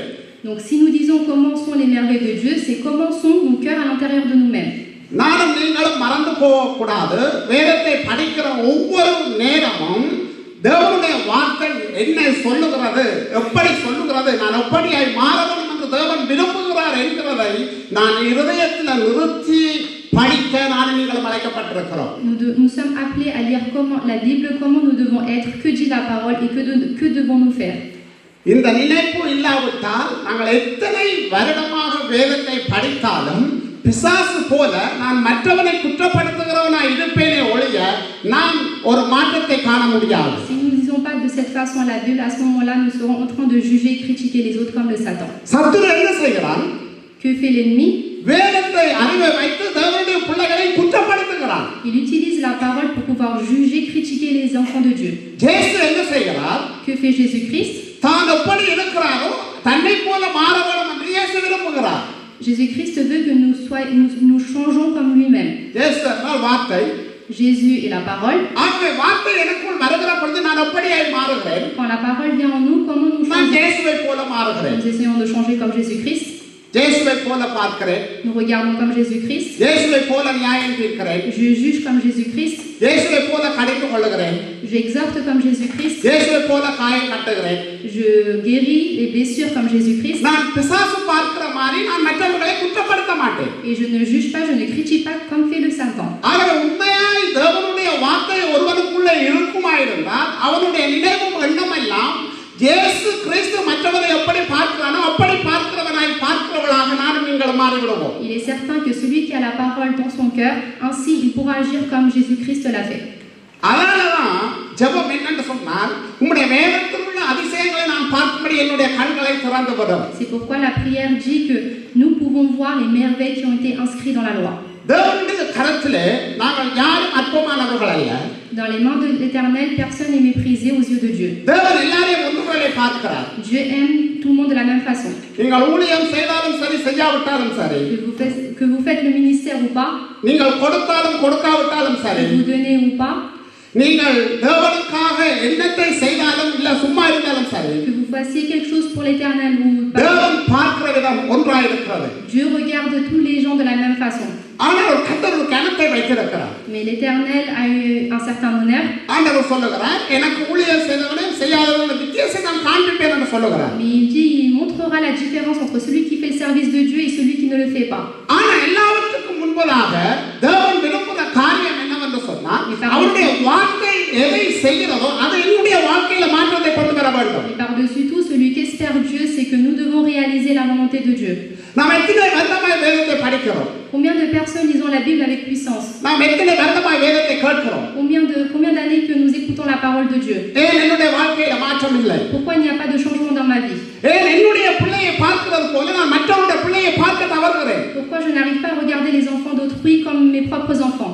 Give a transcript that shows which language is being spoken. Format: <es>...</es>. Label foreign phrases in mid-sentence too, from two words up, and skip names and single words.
<fr>Donc si nous disons comment sont les merveilles de Dieu, c'est comment sont nos cœurs à l'intérieur de nous-mêmes.</fr> <ta>நானும் நீங்களும் மறந்து போகக்கூடாது. வேதத்தை படிக்கிற ஒவ்வொரு நேரமும் தேவனுடைய வார்த்தை என்ன சொல்லுகிறது, எப்படி சொல்லுகிறது, நான் எப்படியாய் மாற வேண்டும் என்று தேவன் விரும்புகிறார் என்கிறதை நான் இருதயத்தில் நிறுத்தி படிக்க நான் நீங்களும் அழைக்கப்பட்டிருக்கிறோம்.</ta> <fr>Nous sommes appelés à lire comment la Bible, comment nous devons être, que dit la parole et que devons-nous faire.</fr> <ta>இந்த நினைப்பு இல்லாவிட்டால் நாங்கள் எத்தனை வருடமாக வேதத்தை படித்தாலும் பிசாசு போல நான் மற்றவனை குற்றப்படுத்துகிறவனா இருப்பேனே ஒழிய நான் ஒரு மாற்றத்தை காண முடியாது.</ta> <fr>Si nous ne lisons pas de cette façon la Bible, à ce moment-là, nous serons en train de juger et critiquer les autres comme le Satan.</fr> <ta>சத்துரு என்ன செய்கிறான்?</ta> <fr>Que fait l'ennemi?</fr> <ta>வேதத்தை அறிவை வைத்து தேவனுடைய பிள்ளைகளை குற்றப்படுத்துகிறான்.</ta> <fr>Il utilise la parole pour pouvoir juger, critiquer les enfants de Dieu.</fr> <ta>இயேசு என்ன செய்கிறார்?</ta> <fr>Que fait Jésus-Christ?</fr> <ta>தான் எப்படி இருக்கிறாரோ தன்னை போல மாற வேண்டும் என்று இயேசு விரும்புகிறார்.</ta> <fr>Jésus-Christ veut que nous changeons comme lui-même.</fr> <ta>இயேசு என்றால் வார்த்தை.</ta> <fr>Jésus est la parole.</fr> <ta>ஆகவே வார்த்தை எனக்குள் வருகிற பொழுது நான் எப்படியாய் மாறுகிறேன்?</ta> <fr>Quand la parole vient en nous, comment nous</fr> <ta>நான்</ta> <fr>changeons?</fr> <ta>இயேசுவை போல மாறுகிறேன்.</ta> <fr>Nous essayons de changer comme Jésus-Christ.</fr> <ta>இயேசுவை போல பார்க்கிறேன்.</ta> <fr>Nous regardons comme Jésus-Christ.</fr> <ta>இயேசுவை போல நியாயம் தீர்க்கிறேன்.</ta> <fr>Je juge comme Jésus-Christ.</fr> <ta>இயேசுவை போல கடிந்து கொள்ளுகிறேன்.</ta> <fr>J'exhorte comme Jésus-Christ.</fr> <ta>இயேசுவை போல காயம் கட்டுகிறேன்.</ta> <fr>Je guéris les blessures comme Jésus-Christ.</fr> <ta>நான் பிசாசு பார்க்கிற மாதிரி நான் மற்றவர்களை குற்றப்படுத்த மாட்டேன்.</ta> <fr>Et je ne juge pas, je ne critique pas comme fait le Satan.</fr> <ta>ஆகவே உண்மையாய் தேவனுடைய வார்த்தை ஒருவனுக்குள்ளே இருக்குமாயிருந்தால் அவனுடைய நினைவும் எண்ணமெல்லாம் இயேசு கிறிஸ்து மற்றவரை எப்படி பார்க்கிறானோ அப்படி பார்க்கிறவனாய் பார்க்கிறவளாக நானும் நீங்களும் மாறிவிடுவோம்.</ta> <fr>Il est certain que celui qui a la parole dans son cœur, ainsi il pourra agir comme Jésus-Christ l'a fait.</fr> <ta>அதனாலதான் ஜெபம் என்னன்னு சொன்னால் உம்முடைய வேதத்தில் உள்ள அதிசயங்களை நான் பார்க்கும்படி என்னுடைய கண்களை திறந்து விடும்.</ta> <fr>C'est pourquoi la prière dit que nous pouvons voir les merveilles qui ont été inscrites dans la loi.</fr> <ta>தேவனுடைய கரத்திலே நாங்கள் யாரும் அற்பமானவர்கள் அல்ல.</ta> <fr>Dans les mains de l'Éternel, personne n'est méprisé aux yeux de Dieu.</fr> <ta>தேவன் எல்லாரையும் ஒன்றுகளை பார்க்கிறார்.</ta> <fr>Dieu aime tout le monde de la même façon.</fr> <ta>நீங்கள் ஊழியம் செய்தாலும் சரி செய்யாவிட்டாலும் சரி,</ta> <fr>Que vous faites le ministère ou pas,</fr> <ta>நீங்கள் கொடுத்தாலும் கொடுக்காவிட்டாலும் சரி,</ta> <fr>que vous donnez ou pas,</fr> <ta>நீங்கள் தேவனுக்காக என்னத்தை செய்தாலும் இல்ல சும்மா இருந்தாலும் சரி,</ta> <fr>que vous fassiez quelque chose pour l'Éternel ou pas,</fr> <ta>தேவன் பார்க்கிற விதம் ஒன்றாய் இருக்கிறது.</ta> <fr>Dieu regarde tous les gens de la même façon.</fr> <ta>ஆனால் கர்த்தர் ஒரு கணத்தை வைத்திருக்கிறார்.</ta> <fr>Mais l'Éternel a eu un certain honneur.</fr> <ta>ஆண்டவர் சொல்லுகிறார், எனக்கு ஊழியம் செய்தவனும் செய்யாதவனும் வித்தியாசம் நான் காண்பிப்பேன் என்று சொல்லுகிறார்.</ta> <fr>Mais il dit, il montrera la différence entre celui qui fait le service de Dieu et celui qui ne le fait pas.</fr> <ta>ஆனா எல்லாவற்றுக்கும் முன்பதாக தேவன் விரும்புகிற காரியம் என்னவென்று சொன்னால் அவருடைய வார்த்தை எதை செய்கிறதோ அது என்னுடைய வாழ்க்கையில மாற்றத்தை கொண்டு வர வேண்டும்.</ta> <fr>Et par-dessus tout, celui qu'espère Dieu, c'est que nous devons réaliser la volonté de Dieu.</fr> <ta>நாம் எத்தனை வருடமாய் வேதத்தை படிக்கிறோம்?</ta> <fr>Combien de personnes lisons la Bible avec puissance?</fr> <ta>நாம் எத்தனை வருடமாய் வேதத்தை கேட்கிறோம்?</ta> <fr>Combien d'années que nous écoutons la parole de Dieu?</fr> <ta>ஏன் என்னுடைய வாழ்க்கையில மாற்றம் இல்லை?</ta> <fr>Pourquoi il n'y a pas de changement dans ma vie?</fr> <ta>ஏன் என்னுடைய பிள்ளையை பார்க்கிறது போல நான் மற்றவருடைய பிள்ளையை பார்க்க தவறுகிறேன்?</ta> <fr>Pourquoi je n'arrive pas à regarder les enfants d'autrui comme mes propres enfants?</fr>